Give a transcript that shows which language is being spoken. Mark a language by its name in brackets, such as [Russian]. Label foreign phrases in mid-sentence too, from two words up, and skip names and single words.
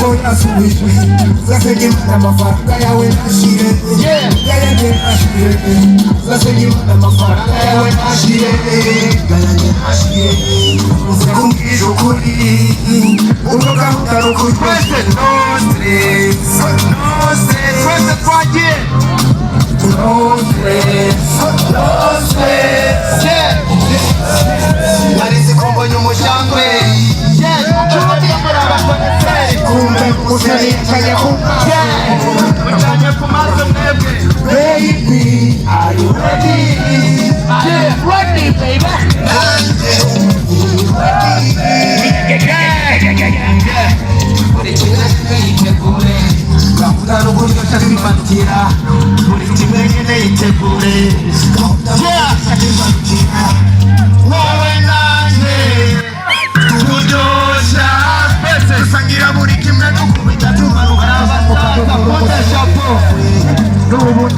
[Kinyarwanda] nasubijwe uzasenge imana amafaranga yawe nashire gayange nashire uzasenge imana amafaranga yawe nashire gayange nashire uzakumbwira ukuri uvuga utari ukuri twese [English] no stress [Kinyarwanda] twese twagiye [English] no stress [Kinyarwanda] narizi ko mbonye umujangwe kumbe umusore yicanye ku maso mwebwe [English] baby are you ready ready baby [Kinyarwanda] buri kimwe yitegure gahunda n'uburyo nshaka kwifatira buri kimwe nyine yitegure wowe nanjye tukuryoshya twese dusangira buri kimwe dukubita tumanuka tukadufata n'ubundi